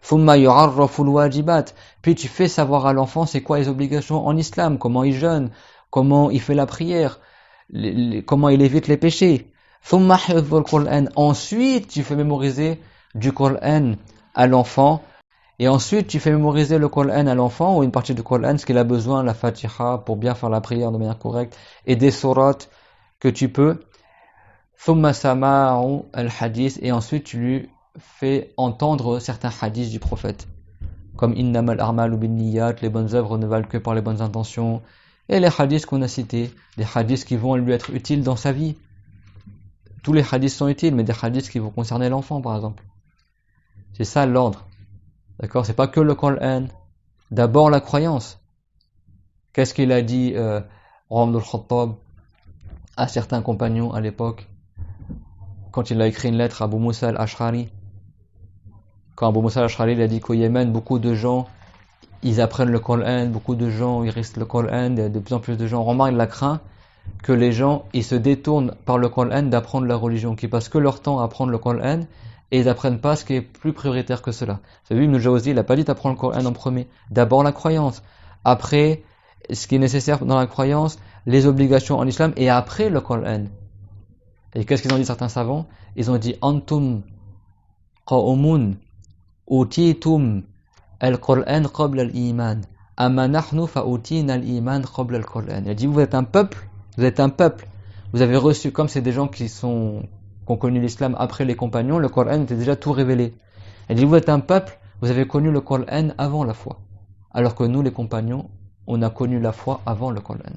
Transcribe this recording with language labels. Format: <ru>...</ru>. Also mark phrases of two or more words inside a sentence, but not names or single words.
<fr>Puis tu fais savoir à l'enfant c'est quoi les obligations en islam, comment il jeûne, comment il fait la prière, comment il évite les péchés. Ensuite tu fais mémoriser du Coran à l'enfant. Et ensuite, tu fais mémoriser le Coran à l'enfant, ou une partie du Coran, ce qu'il a besoin, la Fatiha, pour bien faire la prière de manière correcte, et des sourates que tu peux.</fr> <ar>ثم سماع الحديث,</ar> <fr>et ensuite tu lui fais entendre certains hadiths du prophète.</fr> <ar>Comme إنما الأعمال بالنيات,</ar> <fr>les bonnes œuvres ne valent que par les bonnes intentions. Et les hadiths qu'on a cités, des hadiths qui vont lui être utiles dans sa vie. Tous les hadiths sont utiles, mais des hadiths qui vont concerner l'enfant, par exemple. C'est ça l'ordre. D'accord, c'est pas que le Coran. D'abord la croyance. Qu'est-ce qu'il a dit Omar al-Khattab à certains compagnons à l'époque quand il a écrit une lettre à Abu Musa al-Ash'ari? Quand Abu Musa al-Ash'ari il a dit qu'au Yémen, beaucoup de gens ils apprennent le Coran, beaucoup de gens ils restent le Coran, il y a de plus en plus de gens. Omar il a craint que les gens ils se détournent par le Coran d'apprendre la religion, qui passent que leur temps à apprendre le Coran et ils n'apprennent pas ce qui est plus prioritaire que cela. Vous savez, Ibn Jawzi, il n'a pas dit d'apprendre le Coran en premier. D'abord la croyance, après ce qui est nécessaire dans la croyance, les obligations en islam, et après le Coran. Et qu'est-ce qu'ils ont dit certains savants? Ils ont dit</fr> <ar>أنتم قوم أوتيتم القرآن قبل الإيمان أما نحن فأوتينا الإيمان قبل القرآن.</ar> <fr>Il a dit vous êtes un peuple, vous avez reçu, comme c'est des gens qui ont connu l'islam après les compagnons, le Coran était déjà tout révélé. Il dit vous êtes un peuple, vous avez connu le Coran avant la foi, alors que nous les compagnons on a connu la foi avant le Coran.</fr>